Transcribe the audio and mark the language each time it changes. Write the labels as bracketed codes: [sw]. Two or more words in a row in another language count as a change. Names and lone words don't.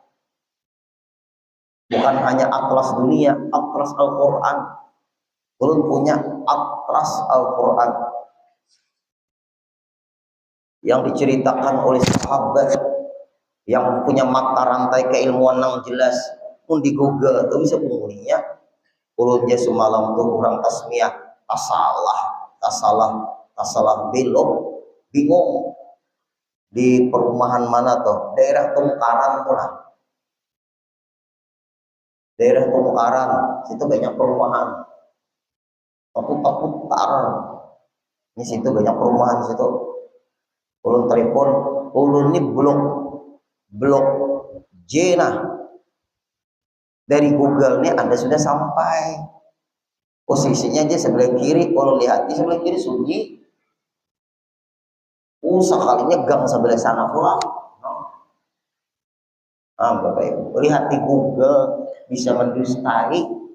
[id] Bukan hanya atlas dunia, Atlas Al-Quran. [bjn] Ulun punya Atlas Al-Quran yang diceritakan oleh sahabat yang punya mata rantai keilmuan yang jelas. Pun di Google tuh bisa bunyinya. Ulunnya semalam tuh kurang tasmiyah, tasalah belok, bingung di perumahan mana tuh, daerah Tungkaran tuh lah. Daerah Tungkaran, situ banyak perumahan. Aku putar. Ini situ banyak perumahan situ. Ulun telepon, ulun ini blok J nah. [id] Dari Google nih Anda sudah sampai. [bjn] Posisinya aja sebelah kiri, kalau lihat di sebelah kiri sunyi. Sekalinya gang sebelah sana pula. [id] Bapak Ibu, lihat di Google bisa mendustai.